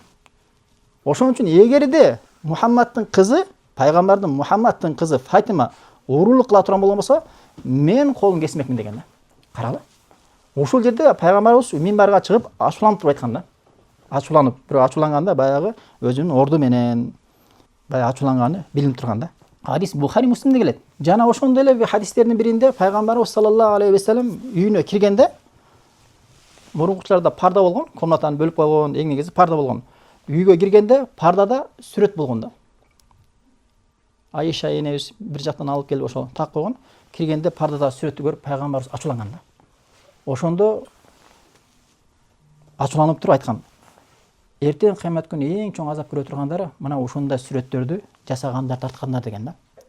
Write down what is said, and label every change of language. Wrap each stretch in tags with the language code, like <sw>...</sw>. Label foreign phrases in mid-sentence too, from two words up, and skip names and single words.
<ky>Ошон үчүн эгерде Мухаммадтын кызы, пайгамбардын Мухаммадтын кызы Фатима урулук кыла турган болгон болсо, мен колун кесмекмин деген да. Каралы. Ошол жерде пайгамбарыбыз минбарга чыгып ачууланып туруп айткан да. Ачууланып, бирөө ачууланганда баягы өзүнүн орду менен баягы ачууланганы билинип турган да. Хадис Бухари Муслимде келет. Жана ошондой эле хадистердин биринде пайгамбарыбыз</ky> <ar>صلى الله عليه وسلم</ar> <ky>үйүнө киргенде мурункучуларда парда болгон, комнатаны бөлүп койгон, эң негизи парда болгон. Үйгө киргенде пардада сүрөт болгон да. Айша энебиз бир жактан алып келип ошо так койгон. Киргенде пардада сүрөттү көрүп пайгамбарыбыз ачууланган да. Ошондо ачууланып туруп айткан: "Эртең кыямат күнү эң чоң азап көрө тургандары мына ушундай сүрөттөрдү жасагандар, тарткандар" деген да.</ky>